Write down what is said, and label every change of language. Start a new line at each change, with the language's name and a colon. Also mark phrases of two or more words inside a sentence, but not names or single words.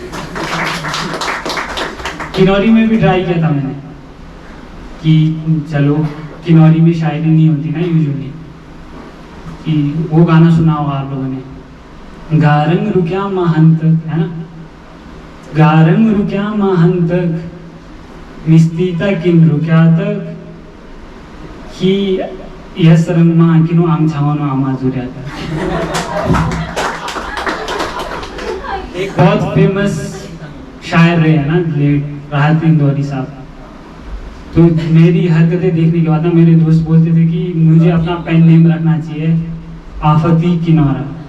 Hindi: किन्नौरी में भी ट्राई किया था मैंने कि चलो किन्नौरी में शायरी नहीं होती ना यूजुअली, कि वो गाना सुना होगा आप लोगों ने,
Kinnauri: गारंग रुक्या महान तक,
Hindi: है ना?
Kinnauri: गारंग रुक्या महान तक मिस्ती तक इन रुक्या तक कि यह सरंग मां किनो आंग छावनो आमा जुर्या तक।
Hindi: एक बहुत फेमस शायर रहे हैं ना लेट राहत इंदौरी साहब, तो मेरी हरकतें देखने के बाद ना मेरे दोस्त बोलते थे कि मुझे अपना
English: pen name
Hindi: रखना चाहिए आफती किनारा।